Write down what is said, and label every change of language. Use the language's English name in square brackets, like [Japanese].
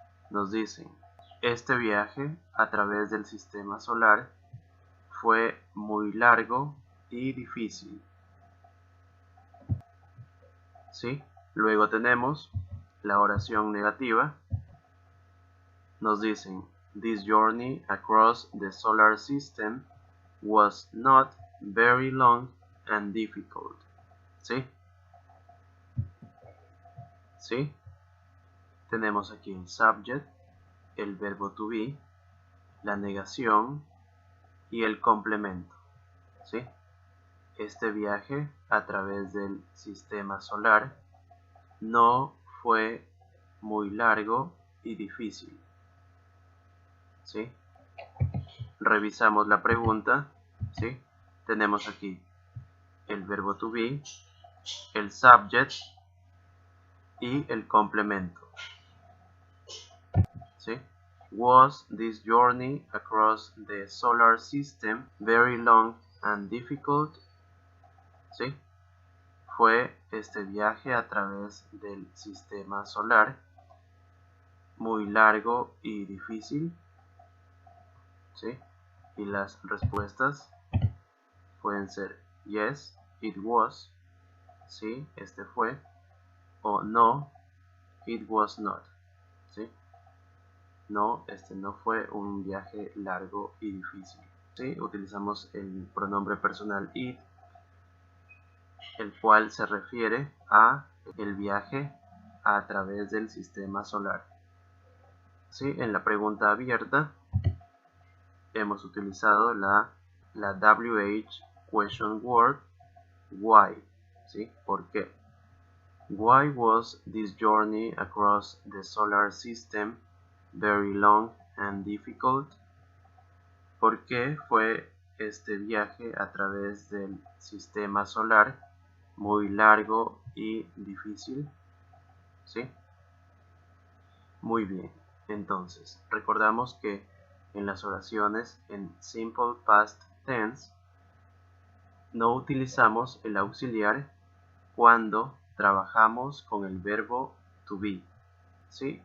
[Spanish] Nos dicen, este viaje a través del sistema solar fue muy largo y difícil, ¿sí? Luego tenemos la oración negativa. Nos dicen, [English] this journey across the solar system was not very long and difficult, ¿sí? [Spanish] ¿Sí? Tenemos aquí el subject, el verbo to be, la negación y el complemento, ¿sí? Este viaje a través del sistema solar no fue muy largo y difícil, ¿sí? Revisamos la pregunta, ¿sí? Tenemos aquí el verbo to be, el subject y el complemento, ¿sí? [English] Was this journey across the solar system very long and difficult? [Spanish] ¿Sí? Fue este viaje a través del sistema solar muy largo y difícil, ¿sí? Y las respuestas pueden ser [English] yes, it was, [Spanish] sí, este fue, o no, [English] it was not, [Spanish] ¿sí? No, este no fue un viaje largo y difícil, ¿sí? Utilizamos el pronombre personal it, el cual se refiere a el viaje a través del sistema solar, ¿sí? En la pregunta abierta hemos utilizado la WH question word why, ¿sí? ¿Por qué? [English] Why was this journey across the solar system very long and difficult? [Spanish] ¿Por qué fue este viaje a través del sistema solar muy largo y difícil? ¿Sí? Muy bien. Entonces, recordamos que en las oraciones en Simple Past Tense no utilizamos el auxiliar cuando trabajamos con el verbo to be, ¿sí?